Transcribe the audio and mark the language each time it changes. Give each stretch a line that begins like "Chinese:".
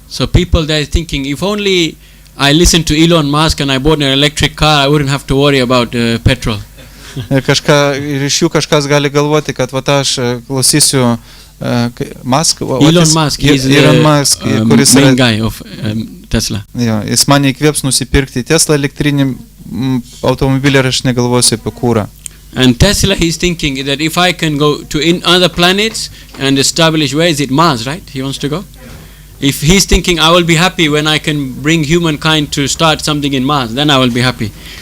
English: So people they are thinking, if only I listen to Elon Musk and I bought an electric car, I wouldn't have to worry about petrol.
Lithuanian: Ir iš jų kažkas gali galvoti, kad aš klausysiu Elon Musk, kuris
English: main guy of Tesla.
Lithuanian: Jo, jis mane įkvėps nusipirkti Tesla elektrinį automobilį ir aš negalvosiu apie kūrą.
English: And Tesla, he's thinking that if I can go to other planets and establish, where is it, Mars, right? He wants to go. If he's thinking, I will be happy when I can bring humankind to start something in Mars, then I will be happy.